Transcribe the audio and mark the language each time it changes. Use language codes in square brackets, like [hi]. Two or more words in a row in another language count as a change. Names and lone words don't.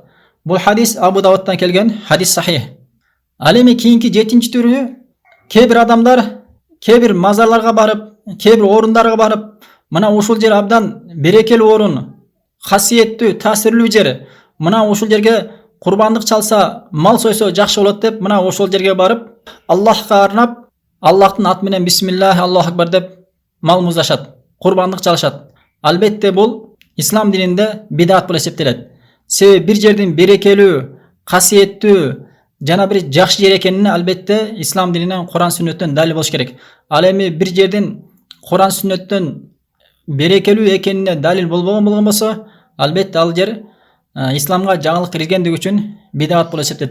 [ky] Бул хадис Абу Давудтан келген хадис сахих. Ал эми кийинки 7-нчи түрү, кээ бир адамдар кээ бир мазарларга барып, кээ бир орундарга барып, мына ушул жер абдан берекелүү орун, касиеттүү, таасирлүү жер. Мына ушул жерге курбандык чалса, мал сойсо жакшы болот деп, мына ошол жерге барып, Аллахка арнап, Аллахтын аты менен [ar] بسم الله الله أكبر [ky] деп мал муздашат, курбандык чалышат. Албетте бул ислам дининде бидат болуп эсептелет. Себеби бир жердин берекелүү, касиеттүү жана бир жакшы жер экенине албетте ислам дининен Куран сүннөттөн далил болуш керек. Ал эми бир жердин Куран сүннөттөн берекелүү экенине далил болбогон болсо, албетте ал жер исламга жаңылык киргендиги үчүн бидат болуп эсептелет.